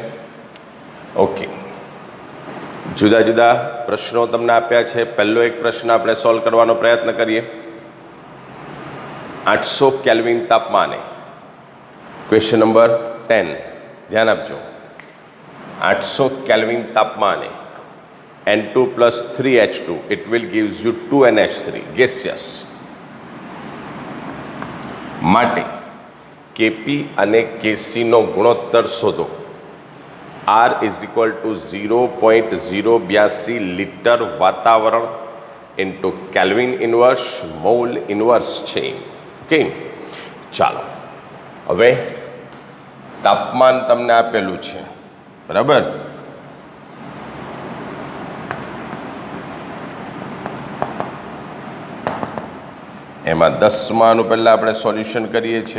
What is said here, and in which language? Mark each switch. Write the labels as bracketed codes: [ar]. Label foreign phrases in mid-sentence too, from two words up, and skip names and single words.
[gu] ઓકે, જુદા જુદા પ્રશ્નો તમને આપ્યા છે. પહેલો એક પ્રશ્ન આપણે સોલ્વ કરવાનો પ્રયત્ન કરીએ. 800 કેલ્વિન તાપમાને, [en] question number [gu] 10, ધ્યાન આપજો. [en] 800 કેલ્વિન તાપમાને N2 plus 3H2, it will gives you 2NH3 gaseous. [gu] માટે Kp અને Kc નો ગુણોત્તર શોધો. [en] R is equal to 0.082 લીટર વાતાવરણ into kelvin inverse mole inverse છે. [gu] ઓકે, ચાલો હવે તાપમાન તમને આપેલું છે, બરાબર. એમાં 10માનું પહેલાં આપણે સોલ્યુશન કરીએ છીએ.